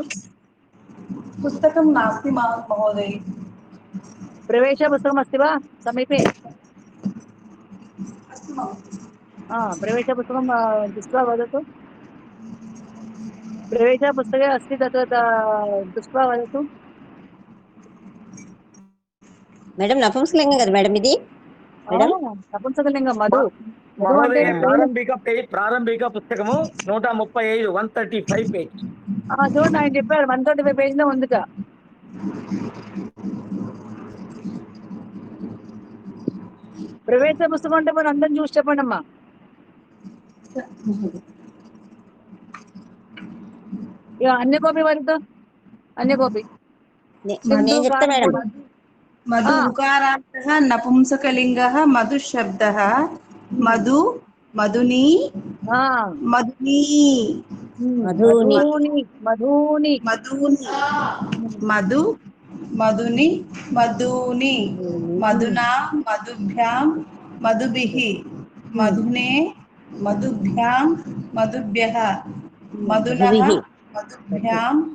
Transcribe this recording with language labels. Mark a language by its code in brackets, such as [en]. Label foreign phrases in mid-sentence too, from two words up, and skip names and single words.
[sa] पुस्तकं नास्ति महोदय। प्रवेशपुस्तकमस्ति वा समीपे? अस्तु महोदय। प्रवेशपुस्तकं दृष्ट्वा वदतु। प्रवेशपुस्तके अस्ति तत् दृष्ट्वा वदतु। [te] మేడం నపుంసకలింగం కదా మేడం ఇది? మేడం నపుంసకలింగం మధు. మధు అంటే మహోదయ ప్రారంభిక పుస్తకము 135 135 పేజ్. చూడండి ఆయన చెప్పారు 135 పేజీలో ఉందిట. ప్రవేశ పుస్తకం అంటే మనం అందరం చూసి చెప్పండి అమ్మా. ఇక అన్య కాపీ వారితో అన్య కాపీ నేను చెప్తా మేడం. [sa] मधु उकारान्तः नपुंसकलिङ्गः मधु शब्दः मधु मधुनी मधुनी मधूनि मधूनि मधूनि मधु मधुनि मधूनि मधुना मधुभ्यां मधुभिः मधुने मधुभ्यां मधुभ्यः मधुनः मधुभ्यां